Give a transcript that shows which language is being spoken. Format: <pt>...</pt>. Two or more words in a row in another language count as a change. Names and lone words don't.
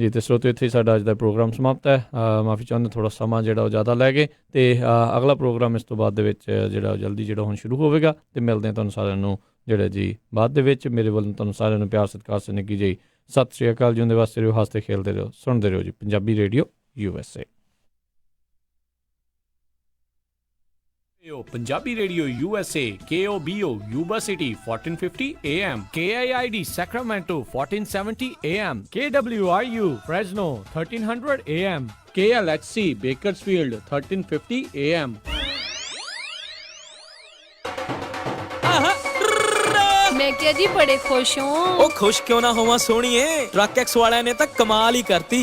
<pa>ਜੀ ਤੇ ਸਰੋਤਿਓ ਇੱਥੇ ਹੀ ਸਾਡਾ ਅੱਜ ਦਾ ਪ੍ਰੋਗਰਾਮ ਸਮਾਪਤ ਹੈ। ਮਾਫੀ ਚਾਹੁੰਦੇ ਥੋੜਾ ਸਮਾਂ ਜਿਹੜਾ ਉਹ ਜ਼ਿਆਦਾ ਲੈ ਗਏ ਤੇ ਅਗਲਾ ਪ੍ਰੋਗਰਾਮ ਇਸ ਤੋਂ ਬਾਅਦ ਦੇ ਵਿੱਚ ਜਿਹੜਾ ਜਲਦੀ ਜਿਹੜਾ ਹੁਣ ਸ਼ੁਰੂ ਹੋਵੇਗਾ ਤੇ ਮਿਲਦੇ ਹਾਂ ਤੁਹਾਨੂੰ ਸਾਰਿਆਂ ਨੂੰ ਜਿਹੜਾ ਜੀ ਬਾਅਦ ਦੇ ਵਿੱਚ। ਮੇਰੇ ਵੱਲੋਂ ਤੁਹਾਨੂੰ ਸਾਰਿਆਂ ਨੂੰ ਪਿਆਰ ਸਤਿਕਾਰ ਸੇ ਨਿੱਘੀ ਜਿਹੀ ਸਤਿ ਸ਼੍ਰੀ ਅਕਾਲ। ਜਿਉਂਦੇ ਵਾਸਤੇ ਰਹੋ, ਹੱਸਦੇ ਖੇਲਦੇ ਰਹੋ, ਸੁਣਦੇ ਰਹੋ ਜੀ ਪੰਜਾਬੀ ਰੇਡੀਓ USA।</pa> <en>Punjabi Radio USA, KOBO Yuba City 1450 AM, KIID Sacramento 1470 AM, KWRU Fresno 1300 AM, KLHC Bakersfield 1350 AM।</en> <hi>मैं क्या जी बड़े खुश हूँ। ओ खुश क्यों ना होवा सोनिए, ट्रक एक्स वाले ने तो कमाल ही करती।</hi>